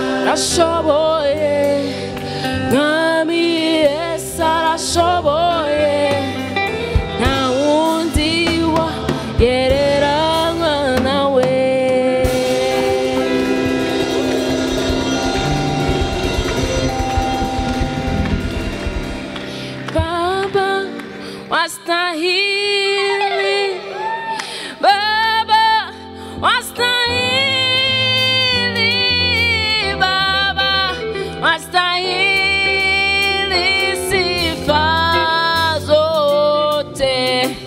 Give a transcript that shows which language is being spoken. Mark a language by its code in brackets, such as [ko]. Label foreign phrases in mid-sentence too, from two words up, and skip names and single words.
[rw] arashoboye mwami Yesu arashoboye nta wundi wagereranywa nawe [sw] Baba wastahili Baba wastahili Baba wastahili sifa zote